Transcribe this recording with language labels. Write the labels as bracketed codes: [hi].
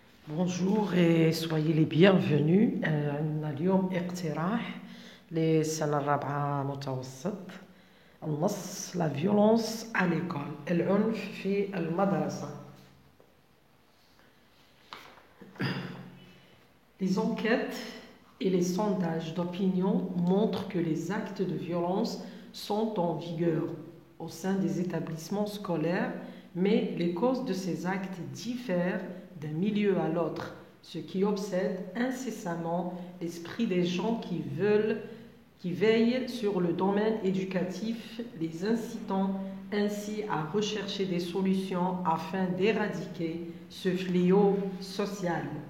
[fr] Bonjour et soyez les bienvenus. [ar] عندنا اليوم اقتراح للسنة الرابعة متوسط. النص [fr] la violence à l'école [ar] العنف في المدرسة. [fr] Les enquêtes et les sondages d'opinion montrent que les actes de violence sont en vigueur au sein des établissements scolaires, mais les causes de ces actes diffèrent d'un milieu à l'autre, ce qui obsède incessamment l'esprit des gens qui veillent sur le domaine éducatif, les incitant ainsi à rechercher des solutions afin d'éradiquer ce fléau social.